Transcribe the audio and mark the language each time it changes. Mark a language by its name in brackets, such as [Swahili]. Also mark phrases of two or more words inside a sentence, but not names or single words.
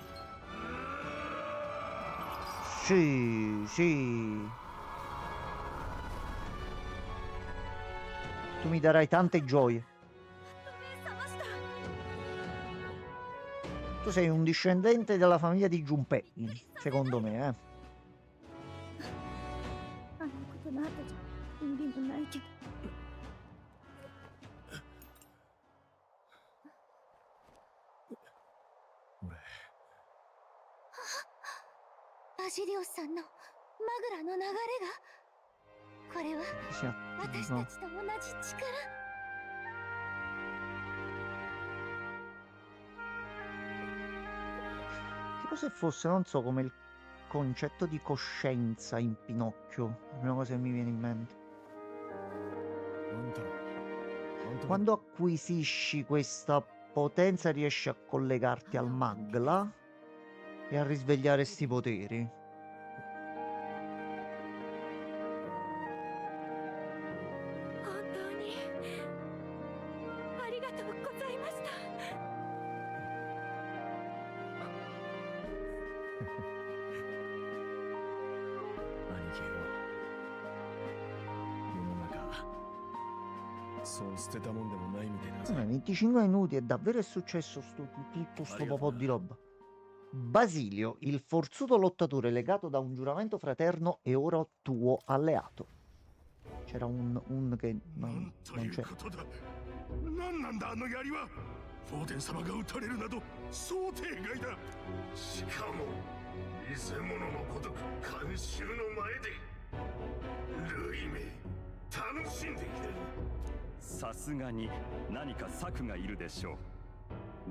[Italian] Sì, sì. Tu mi darai tante gioie. Tu sei un discendente della famiglia di Junpei, secondo me, eh. [Japanese] あのことの後じゃ意味もないけど俺。バジリオスさんのマグラの流れがこれは [Italian] Si [Japanese] 私 [Italian] attiva. [Japanese] たちと同じ力。 [Italian] Tipo se fosse, non so, come il concetto di coscienza in Pinocchio. È la prima cosa che mi viene in mente. [Japanese] あんた [Italian] Quando acquisisci questa potenza riesci a collegarti al Magla e a risvegliare sti poteri. [Japanese] 本当にありがとうございました。兄貴よ、世の中そう捨てたもんでもないみたいなさ。 [Italian] 25 minuti e davvero è successo tutto sto po' di roba. Basilio, il forzuto lottatore legato da un giuramento fraterno è ora tuo alleato. C'era un che [Japanese] な [Italian] non [Japanese] んと [Italian] non [Japanese] いう [Italian] c'è. [Japanese] ことだ。なんなんだあの槍は。フォーデン様が撃たれるなど想定外だ。しかも偽物のごとく観衆の前で。ルイめ、楽しんでいる。さすがに何か策がいるでしょう。